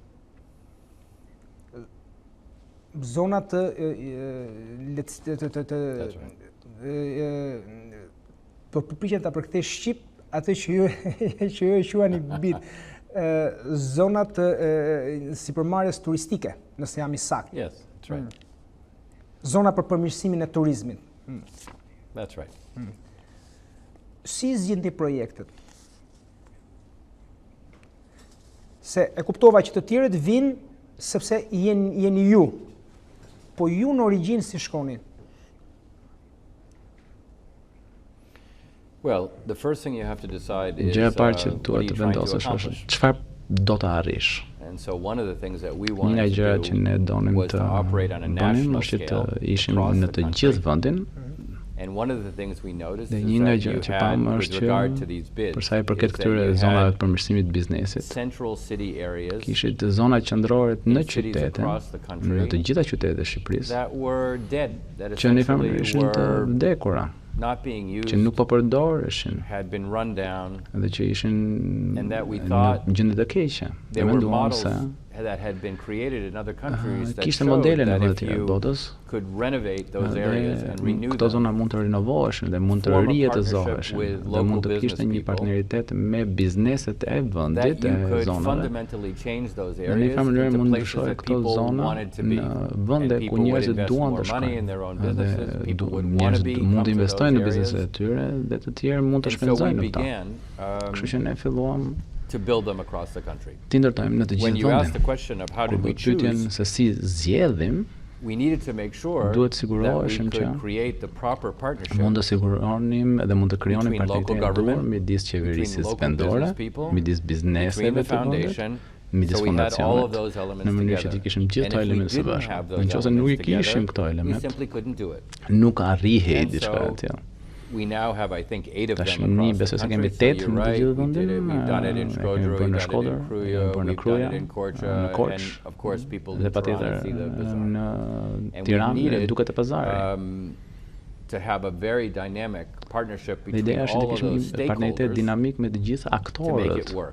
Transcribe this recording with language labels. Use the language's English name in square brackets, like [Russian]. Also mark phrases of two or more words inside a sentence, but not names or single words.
[Albanian] Zona të përpiqen ta përkthej shqip atë që ju e quani BID. Zona të sipërmarrjes turistike, nëse jam i saktë. [English] Yes, that's right. [Albanian] Zona për përmirësimin e turizmit. [English] That's right. [Albanian] Si zgjidhni projektet? Se e kuptova që të tjerët vinë sepse jeni ju. Po ju në origjinë si shkoni? [English] Well, the first thing you have to decide is [Albanian] Gjëja e parë që [English] what [Albanian] duhet [English] are you [Albanian] të [English] trying to [Albanian] vendosësh është [English] accomplish? [Albanian] çfarë do të arrish. [English] And so one of the things that we [Albanian] Një nga [English] wanted [Albanian] gjërat që ne [English] to do [Albanian] donim [English] was [Albanian] të [English] to operate on a [Albanian] bënim [English] national [Albanian] është që të [English] scale [Albanian] ishim [English] across [Albanian] në [English] the [Albanian] të [English] country. [Albanian] gjithë vendin. [English] And one of the things we noticed [Albanian] Dhe [English] is [Albanian] një nga [English] that you [Albanian] gjërat që [English] had, [Albanian] pam [English] with [Albanian] është [English] regard to [Albanian] që [English] these bids, [Albanian] për sa i përket [English] is that [Albanian] këtyre [English] you [Albanian] zonave [English] had [Albanian] të përmirësimit të biznesit, [English] central city areas [Albanian] kishit zona qendrore në [English] cities [Albanian] qytete, [English] across the country [Albanian] në të gjitha qytetet e Shqipërisë, [English] that were dead, that [Albanian] që në farë [English] essentially [Albanian] ishin të [English] were [Albanian] vdekura. që nuk po përdoreshin dhe që ishin në gjendje të keqe. Ne menduam se kishte modele në vende të tjera të botës dhe këto zona mund të rinovoheshin dhe mund të rijetëzoheshin dhe mund të kishte një partneritet me bizneset e vendit e zonave. Në një farë mënyrë mund të ndryshojë këto zona në vende ku njerëzit duan të shkojnë dhe njerëzit mund të investojnë në bizneset e tyre dhe të tjerë mund të shpenzojnë në këto. Kështu që ne filluam [English] to build them across the country. When you ask the question of how did we choose, [Albanian] se si zgjedhim, [English] we needed to make sure [Albanian] duhet siguroheshim që [English] create the proper partnership [Albanian] mund të siguronim dhe mund të krijonim partneritetin midis qeverisë vendore, midis bizneseve të vendit, midis fondacioneve, në mënyrë që të kishim gjithë këto elemente së bashku. Nëse nuk i kishim këto elemente, nuk arrihej diçka e tillë. [English] We now have, I think, 8 of them across the country. So you're right. We've done it in Shkodër, we've done it in Kruja, we've done it in Korça, and of course people in Tirana see the bazaar. And we needed to have a very dynamic partnership between all of those stakeholders to make it work.